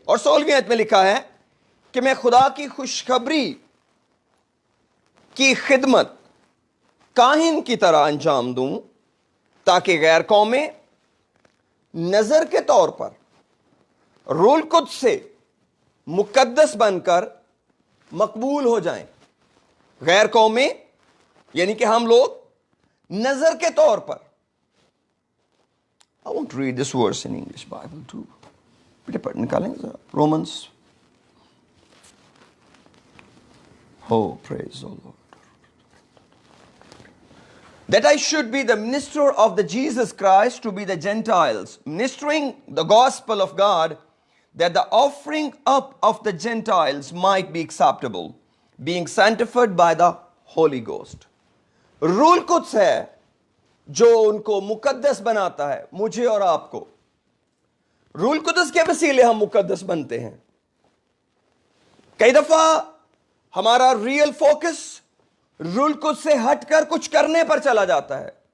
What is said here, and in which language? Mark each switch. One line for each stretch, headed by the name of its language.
Hindi: और 16वीं आयत में लिखा है कि मैं खुदा की खुशखबरी की खिदमत काहिन की तरह अंजाम दूं, ताकि गैर कौमें नजर के तौर पर रूल कुद से मुकद्दस बनकर मकबूल हो जाएं। गैर कौमें यानी कि हम लोग नजर के तौर पर।
English: I want to read this verse in English Bible too.
Hindi: बेटे पढ़ निकालेंगे Romans.
English: Oh, praise the Lord. That I should be the minister of the Jesus Christ to be the Gentiles, ministering the gospel of God, that the offering up of the Gentiles might be acceptable, being sanctified by the Holy Ghost.
Hindi: Rule कुछ है जो उनको मुकद्दस बनाता है, मुझे और आपको. Rule कुदस के वसीले हम मुकद्दस बनते हैं. कई दफा हमारा रियल फोकस रूल कुछ से हटकर कुछ करने पर चला जाता है.